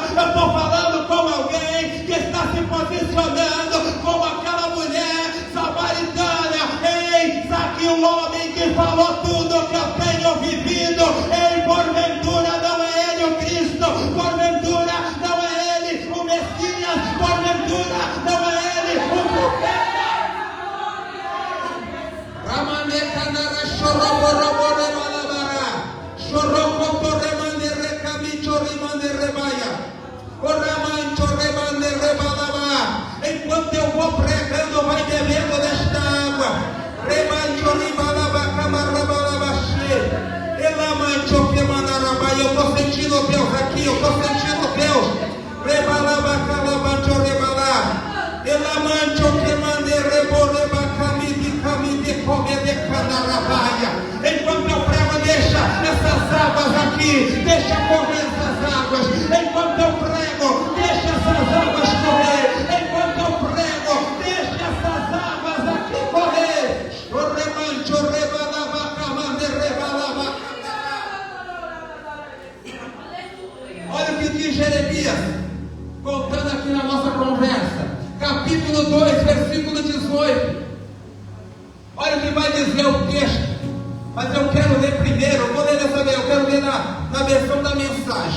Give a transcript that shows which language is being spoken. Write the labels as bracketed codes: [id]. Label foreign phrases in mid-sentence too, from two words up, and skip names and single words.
[pt] Eu estou falando com alguém que está se posicionando como aquela mulher samaritana. Eis aqui o homem que falou tudo que eu tenho vivido. Ei, porventura não é ele o Cristo, porventura não é ele o Messias, porventura não é ele o profeta. Ramanecanara choroboroboré malabara, chorocotoremane recamicho remane rebaia, oramancho remane rebalaba. Enquanto eu vou pregando, vai bebendo desta água. Remancho rebalaba, camarabalabaxê, elamancho quemanarabaia. Eu estou sentindo Deus aqui, eu estou sentindo Deus. Rebalaba, calabancho rebalá, elamancho quemane reboreba, camide comede canarabaia. Enquanto eu prego, deixa essas águas aqui, deixa correr essas águas. Enquanto eu prego, deixa essas águas correr. Enquanto eu prego, deixa essas águas aqui correr. Chorremancho rebalaba, camande rebalaba. Olha o que diz Jeremias, voltando aqui na nossa conversa, capítulo 2, versículo 18. Olha o que vai dizer o texto, mas eu quero ler primeiro, eu vou ler dessa vez, eu quero ler na versão da mensagem.